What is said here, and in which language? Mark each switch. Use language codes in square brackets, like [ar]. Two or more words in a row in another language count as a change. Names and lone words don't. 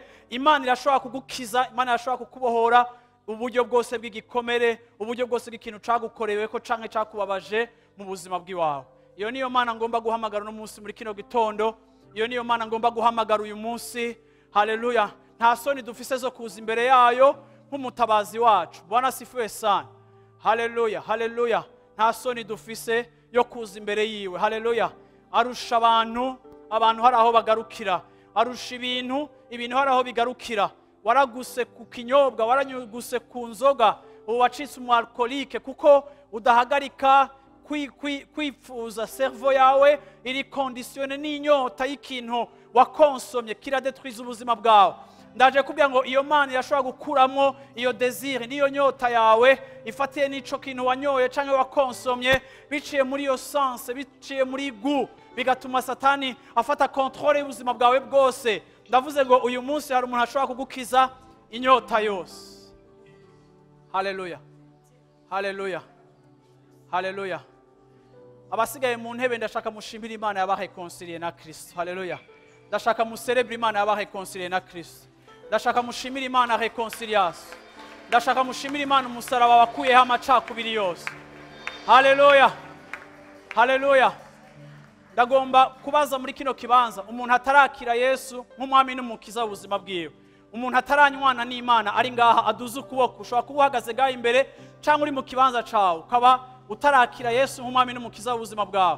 [rn] Imana irashobora kugukiza, Imana irashobora kukubohora uburyo bwose bw'igikomere, uburyo bwose bw'ikintu cagukoreweko canke cakubabaje mu buzima bw'iwawe. Iyo niyo Mana ngomba guhamagara no munsi muri kino gitondo. Iyo niyo Mana ngomba guhamagara uyu munsi. Haleluya. Nta soni dufise zo kuza imbere yayo nk'umutabazi wacu. [sw] Bwana sifiwe sana. Haleluya, haleluya. [rn] Nta soni dufise yo kuza imbere yiwe. Haleluya. Arusha abantu hari aho bagarukira. Arusha ibintu hari aho bigarukira. Waraguse ku kinyobwa, waranyuguse ku nzoga, ubu wacitse umu alcoolique kuko udahagarika kwifuza. Cerveau yawe iri conditione n'inyota y'ikintu wakonsomye kiradetruiza ubuzima bwawe. Ndaje kubwira ngo iyo Mana yashobora gukuramo iyo désir n'iyo nyota yawe ifatiye n'ico kintu wanyoye canke wakonsomye, biciye muri iyo sens, biciye muri goût, bigatuma Satani afata controle y'ubuzima bwawe bwose. Ndavuze ngo uyu munsi hari umuntu ashobora kugukiza inyota yose. Haleluya, haleluya, haleluya. Abasigaye mu ntebe ndashaka mushimira Imana yabareconcilier na Kristo. Haleluya. Ndashaka mucelebre Imana yabareconcilier na Kristo. Ndashaka mushimira Imana reconciliation. Ndashaka mushimira Imana umusaraba wakuyeho amacakubiri yose. Haleluya, haleluya. Ndagomba kubaza muri kino kibanza umuntu atarakira Yesu nk'umwami n'umukiza w'ubuzima bwiwe, umuntu ataranywana n'Imana ari ngaha aduze ukuboko. Ushobora kuba uhagaze ngaha imbere cyangwa uri mu kibanza cawe ukaba utarakira Yesu nk'umwami n'umukiza w'ubuzima bwawe.